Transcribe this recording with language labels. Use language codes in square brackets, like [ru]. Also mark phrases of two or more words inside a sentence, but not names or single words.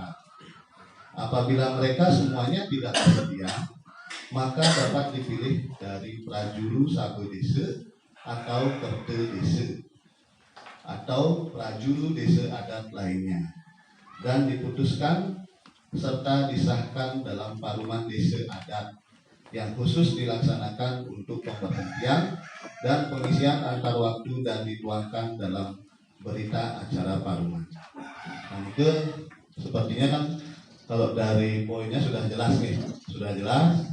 [id] Apabila mereka semuanya tidak bersedia, maka dapat dipilih dari prajurit sabe desa atau kerte desa atau prajurit desa adat lainnya, dan diputuskan serta disahkan dalam paruman desa adat yang khusus dilaksanakan untuk pemberhentian dan pengisian antar waktu dan dituangkan dalam berita acara paruman. Nah, itu sepertinya kan kalau dari poinnya sudah jelas nih, sudah jelas.